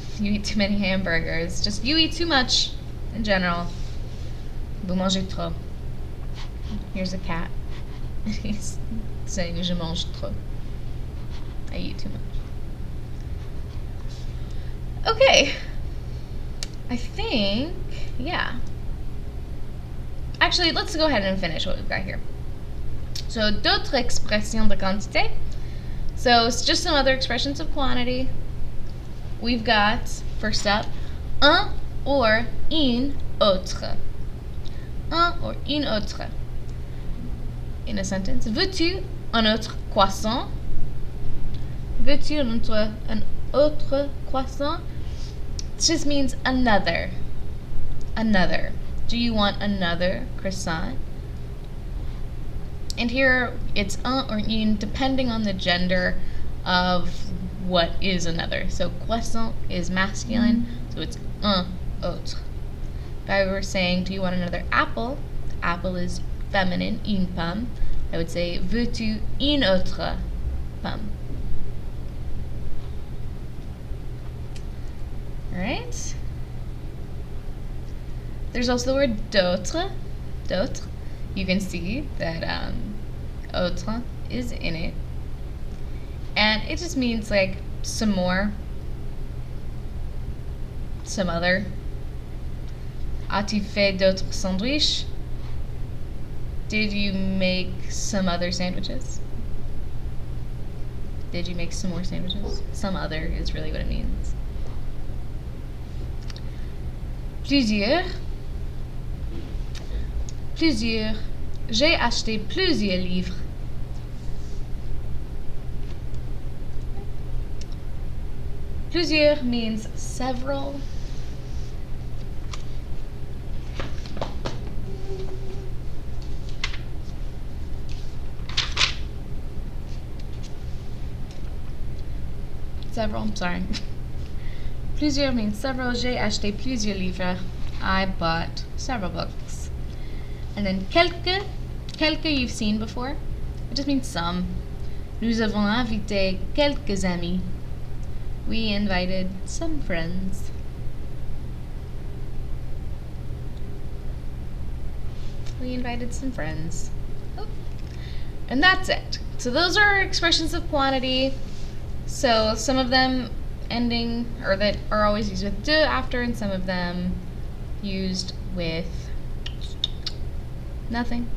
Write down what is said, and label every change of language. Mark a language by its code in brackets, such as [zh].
[en] You eat too many hamburgers. Just you eat too much in general. [fr] Vous mangez trop. [en] Here's a cat. He's saying [fr] je mange trop. [en] I eat too much. Okay. I think, yeah. Actually, let's go ahead and finish what we've got here. [fr] So, d'autres expressions de quantité. [en] So, it's just some other expressions of quantity. We've got, first up, un or une autre. [fr] Un or une autre. [en] In a sentence, [fr] veux-tu un autre croissant? Veux-tu un autre croissant? [en] It just means another. Another. Do you want another croissant? And here it's un or une depending on the gender of what is another. So croissant is masculine, so it's un autre. If I were saying, do you want another apple? Apple is feminine, une pomme. I would say, [fr] veux-tu une autre pomme? [en] Alright. There's also the word d'autre. D'autre. You can see that autre is in it. And it just means like some more, some other. [fr] As-tu fait d'autres sandwiches? [en] Did you make some other sandwiches? Did you make some more sandwiches? Some other is really what it means. [fr] Plusieurs. Plusieurs. J'ai acheté plusieurs livres. [en] Plusieurs means several. Several, I'm sorry. Plusieurs means several. [fr] J'ai acheté plusieurs livres. [en] I bought several books. And then quelques. Quelques you've seen before. It just means some. [fr] Nous avons invité quelques amis. [en] We invited some friends. We invited some friends. Oh. And that's it. So those are expressions of quantity. So some of them ending, or that are always used with de after, and some of them used with nothing.